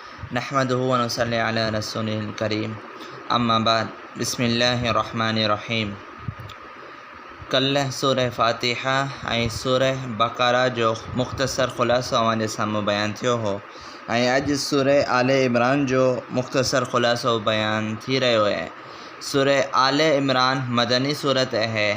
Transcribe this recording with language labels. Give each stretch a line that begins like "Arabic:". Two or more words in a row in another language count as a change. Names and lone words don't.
Arabic: نحمده ونصلي على رسوله الكريم أما بعد بسم الله الرحمن الرحيم.
Sindhi: कल्ह सूरह फ़ातिहा ऐं सूरह बक़रा जो मुख़्तसर ख़ुलासो अव्हांजे साम्हूं बयानु थियो हो ऐं अॼु सूरह आले इमरान जो मुख़्तसर ख़ुलासो बयानु थी रहियो आहे। सूरह आले इमरान मदनी सूरत आहे।